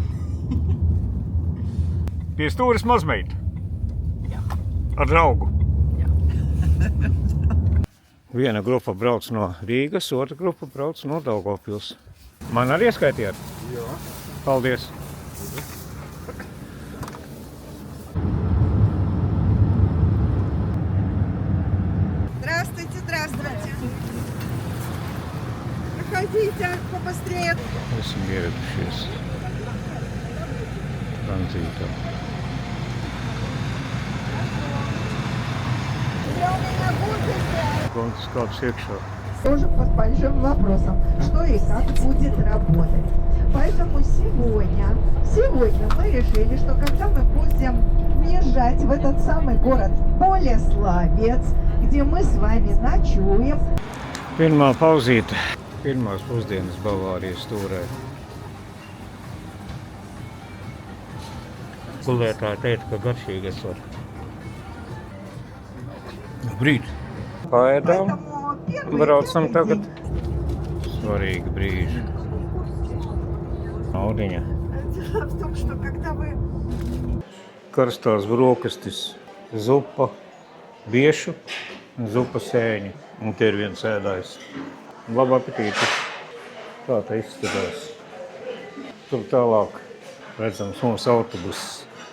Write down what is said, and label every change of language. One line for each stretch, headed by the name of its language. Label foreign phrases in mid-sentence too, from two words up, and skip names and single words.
Latvian: Pie stūres mazmeita. Jā. Ar draugu. Jā. Viena grupa brauc no Rīgas, otra grupa brauc no Daugavpils. Man arī ieskaitījāt? Jā. Paldies.
Russian: Здравствуйте, здравствуйте. Проходите побыстрее.
Latvian: Esam ieradušies tranzītā.
Russian: Я у меня будете.
Latvian: Konfiskāts iekšā.
Russian: Тоже под большим вопросом, что и как будет работать. Поэтому сегодня мы решили, что когда мы будем въезжать в этот самый город Болеславец, где мы с вами ночуем.
Latvian: Pirmā pauzīte. Pirmās pusdienas Bavārijas stūrē. Gulētāji teica, ka garšīgi esot. Brīd. Paēdām.
Russian: Поэтому первый
Latvian: Braucam tagad.
Russian: день.
Latvian: Svarīgi brīži. Audiņa.
Russian: Дело в том, что когда вы
Latvian: Karstās brokastis, zupa, biešu un zupa sēņi. Un te ir viens ēdājs. Labu apetīti. Tā tā izskatās. Tur tālāk redzams mūsu autobuss.